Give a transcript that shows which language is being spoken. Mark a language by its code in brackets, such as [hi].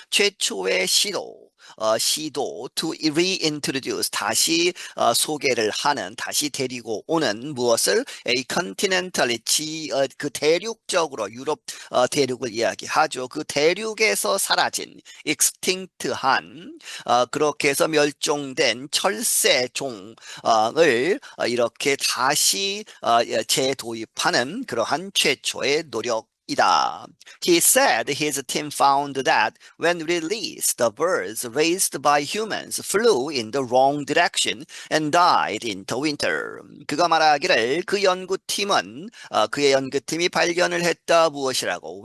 [ko] 최초의 시도 [en] to reintroduce [ko] 다시 소개를 하는 다시 데리고 오는 무엇을 [en] a continentally [ko] 그 대륙적으로 유럽 대륙을 이야기하죠. 그 대륙에서 사라진 extinct한 그렇게 해서 멸종된 철새종을 이렇게 다시 재도입하는 그러한 최초의 노력이다. [en] He said his team found that when released, the birds raised by humans flew in the wrong direction and died in the winter. [ko] 그가 말하기를 그 연구팀은 그의 연구팀이 발견을 했다 무엇이라고?